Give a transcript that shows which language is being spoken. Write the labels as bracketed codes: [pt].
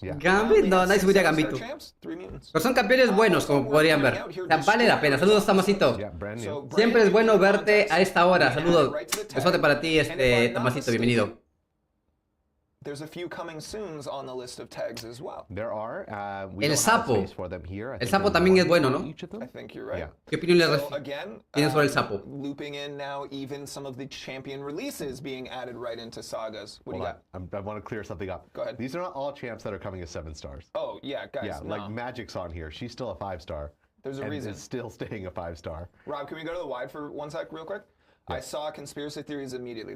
[es] Gambit, no, nadie subiría Gambito. Pero son campeones buenos, como podrían ver. O sea, vale la pena. Saludos, Tomasito. Siempre es bueno verte a esta hora. Saludos. Besote para ti, Tomasito, bienvenido. [en] There's a few coming soons on the list of tags as well. There are. [es] El sapo. El sapo también es bueno, ¿no? [en] I think you're right. [es] ¿Qué opinión le tienes sobre el sapo? [en] Looping in now even some of the champion releases being added right into sagas. What do you got? I want to clear something up. Go ahead. These are not all champs that are coming as 7 stars. Oh, yeah, guys. Yeah, like Magic's on here. She's still a 5-star. There's a reason. Is still staying a 5-star. Rob, can we go to the wide for 1 sec real quick? Yeah. I saw conspiracy theories immediately.